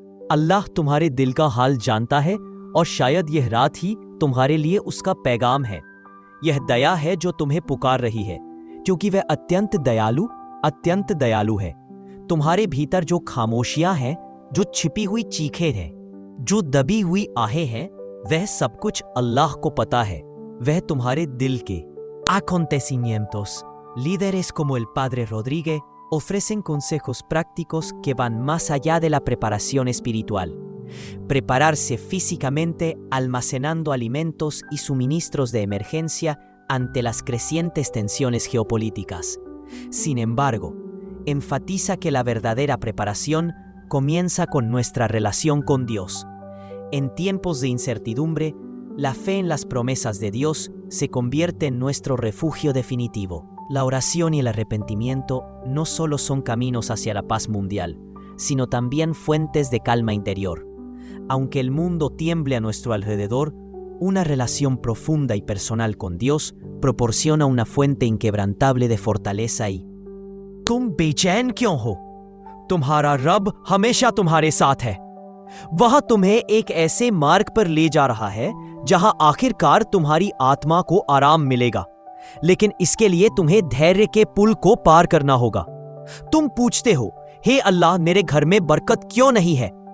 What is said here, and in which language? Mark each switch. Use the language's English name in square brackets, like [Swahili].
[Hindi] अल्लाह तुम्हारे दिल का हाल जानता है और शायद यह रात ही तुम्हारे लिए उसका पैगाम है। यह दया है जो तुम्हें पुकार रही है, क्योंकि वह अत्यंत दयालु है। तुम्हारे भीतर जो खामोशियां हैं, जो छिपी हुई चीखें हैं, जो दबी हुई आहें हैं, वह सब कुछ अल्लाह को पता है। वह तुम्हारे दिल के [Spanish] acontecimientos, líderes como el padre Rodríguez ofrecen consejos prácticos que van más allá de la preparación espiritual. Prepararse físicamente almacenando alimentos y suministros de emergencia ante las crecientes tensiones geopolíticas. Sin embargo, enfatiza que la verdadera preparación comienza con nuestra relación con Dios. En tiempos de incertidumbre, la fe en las promesas de Dios se convierte en nuestro refugio definitivo. La oración y el arrepentimiento no solo son caminos hacia la paz mundial, sino también fuentes de calma interior. Aunque el mundo tiemble a nuestro alrededor, una relación profunda y personal con Dios proporciona una fuente inquebrantable de fortaleza y [Hindi] तुम बेचैन क्यों हो? तुम्हारा रब हमेशा तुम्हारे साथ है। वह तुम्हें एक ऐसे मार्ग पर ले जा रहा है जहां आखिरकार तुम्हारी आत्मा को आराम मिलेगा, लेकिन इसके लिए तुम्हें धैर्य के पुल को पार करना होगा। तुम पूछते हो, हे अल्लाह, मेरे घर में बरकत क्यों नहीं है?